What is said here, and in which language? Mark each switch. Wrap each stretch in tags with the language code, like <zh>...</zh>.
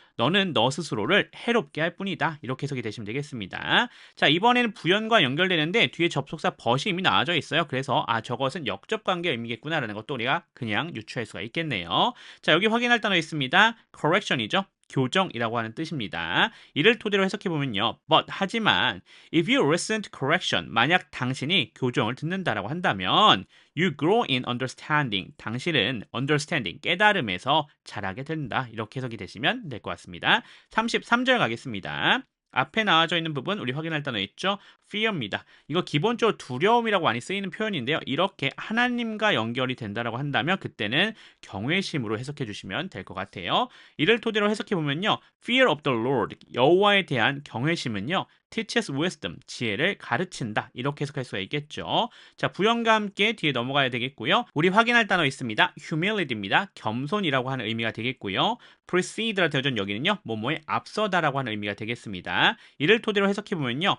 <ko>너는 너 스스로를 해롭게 할 뿐이다. 이렇게 해석이 되시면 되겠습니다. 자, 이번에는 부연과 연결되는데 뒤에 접속사 but이 이미 나와져 있어요. 그래서 저것은 역접 관계 의미겠구나라는 것도 우리가 그냥 유추할 수가 있겠네요. 자, 여기 확인할 단어 있습니다. correction이죠. 교정이라고 하는 뜻입니다. 이를 토대로 해석해 보면요.</ko> <en>But</en> <ko>하지만</ko> <en>if you listen to correction,</en> <ko>만약 당신이 교정을 듣는다라고 한다면</ko> <en>you grow in understanding.</en> <ko>당신은 understanding, 깨달음에서 자라게 된다. 이렇게 해석이 되시면 될 것 같습니다. 33절 가겠습니다. 앞에 나와져 있는 부분 우리 확인할 단어 있죠? fear입니다. 이거 기본적으로 두려움이라고 많이 쓰이는 표현인데요. 이렇게 하나님과 연결이 된다라고 한다면 그때는 경외심으로 해석해 주시면 될 것 같아요. 이를 토대로 해석해 보면요.</ko> <en>fear of the Lord,</en> <ko>여호와에 대한 경외심은요.</ko> <en>teaches wisdom,</en> <ko>지혜를 가르친다. 이렇게 해석할 수가 있겠죠. 자, 부연과 함께 뒤에 넘어가야 되겠고요. 우리 확인할 단어 있습니다. humility입니다. 겸손이라고 하는 의미가 되겠고요. precede라 되어진 여기는요. 뭐뭐에 앞서다라고 하는 의미가 되겠습니다. 이를 토대로 해석해 보면요.</ko>